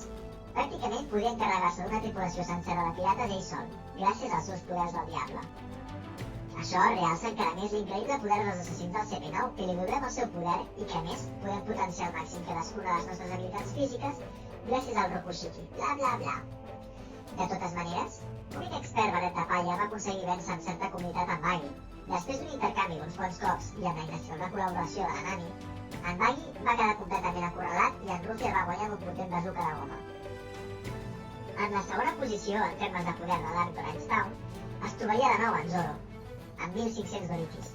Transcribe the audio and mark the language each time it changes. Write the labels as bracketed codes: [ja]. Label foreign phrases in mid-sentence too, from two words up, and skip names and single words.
[ca] Pràcticament podia encarregar-se d'una tripulació sencera de pirates ell sol, gràcies als seus poders del Diable. Això realça encara més l'increïble poder dels assassins del CP9, que li donem el seu poder i que, a més, podem potenciar al màxim cadascuna de les nostres habilitats físiques gràcies al Rokushiki, bla bla bla. De totes maneres, l'únic expert barret de palla va aconseguir vèncer amb certa comunitat en Baggy. Després d'un intercanvi d'uns quants cops i amb la inesperada col·laboració de la Nami, en Baggy va quedar completament acorralat i en Ruffy el va guanyar amb un potent bazooka de goma. En la segona posició, en termes de poder de l'Arc d'Orange Town, es trobaria de nou en Zoro, amb 1.500 doriquis.